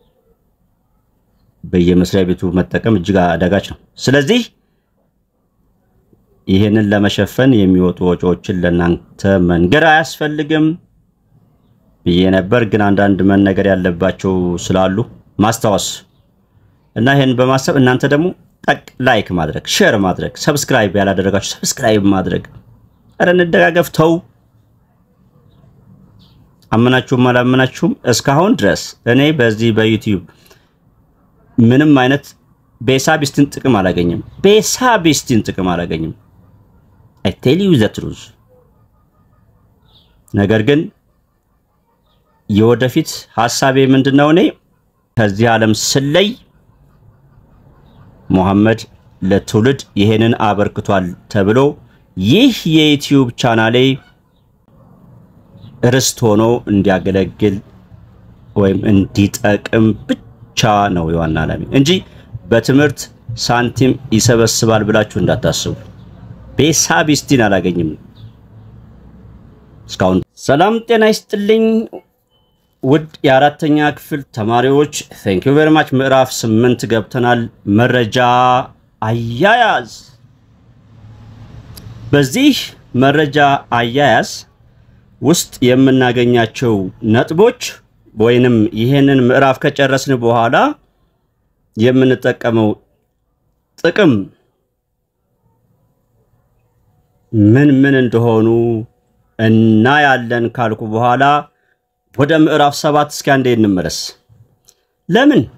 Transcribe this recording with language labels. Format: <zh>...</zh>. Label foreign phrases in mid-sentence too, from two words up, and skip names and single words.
<am>በየመስሪያ ቤቱ መጠቀም እጅግ አዳጋች ነው ስለዚህ ይሄንን ለመሸፈን የሚወጡ ወጪዎችን ለእናንተ መንገር አያስፈልግም በየነበር ግን አንዳንድ መነገር ያለባቸው ስላሉ ማስተዋወስ እና ይሄን በማሰብ እናንተ ደግሞ ጠቅ ላይክ ማድረግ ሼር ማድረግ ሰብስክራይብ ያላደረጋችሁ ሰብስክራይብ ማድረግ አረን እንደጋገፍ ተው አመናችሁም አላመናችሁም እስካሁን ድረስ እኔ በዚህ በዩቲዩብ ምንም አይነት ቤሳቢስቲን ጥቅም አላገኝም</am> <en>I tell you the truth</en> <am>ነገር ግን የወደፊት ሐሳቤ ምንድነው እኔ ከዚህ ዓለም ስለይ መሐመድ ለትውልድ ይሄንን አበርክቷል ተብሎ ይህ የዩቲዩብ ቻናሌ ርስት ሆኖ እንዲያገለግል ወይም እንዲጠቅም ብቻ ነው የዋና ዓላማ እንጂ በትምህርት ሳንቲም ይሰበስባል ብላችሁ እንዳታስቡ ቤሳቢስቲን አላገኝም እስካሁን ሰላም ጤና ይስጥልኝ ውድ የአራተኛ ክፍል ተማሪዎች</am> <en>thank you very much</en> <am>ምዕራፍ 8 ገብተናል መረጃ አያያዝ በዚህ መረጃ አያያዝ ውስጥ የምናገኛቸው ነጥቦች ወይንም ይሄንን ምዕራፍ ከጨረስን በኋላ የምንጠቀመው ጥቅም ምን እንደሆኑ እና ያለን ካልኩ በኋላ ወደ ምዕራፍ 7 እስኪ አንዴ እንመለስ ለምን</am>